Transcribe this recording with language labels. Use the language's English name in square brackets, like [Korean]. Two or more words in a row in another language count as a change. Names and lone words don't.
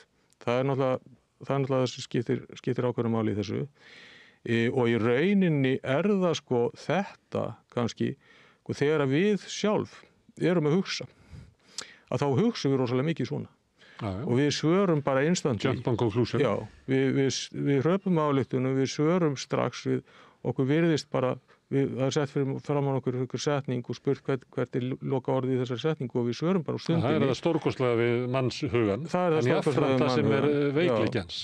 [Icelandic] Það er náttúrulega það sem skiptir ákveðnu máli í þessu. Og í rauninni er það þetta kannski og þegar við sjálf erum að hugsa, að þá hugsa við rosalega mikið svona. Og við svörum bara instantly. [English] Jump on conclusion. [Icelandic] Já, við hröpum ályktunum, við svörum strax, okkur virðist bara, það er sett fram á okkur setning og spurt hvert er loka orðið í þessari setningu og við svörum bara á stundinni. Það er það stórkostlega við mannshugan. Það er það stórkostlega við mannshugan. En það sem er veikleikans.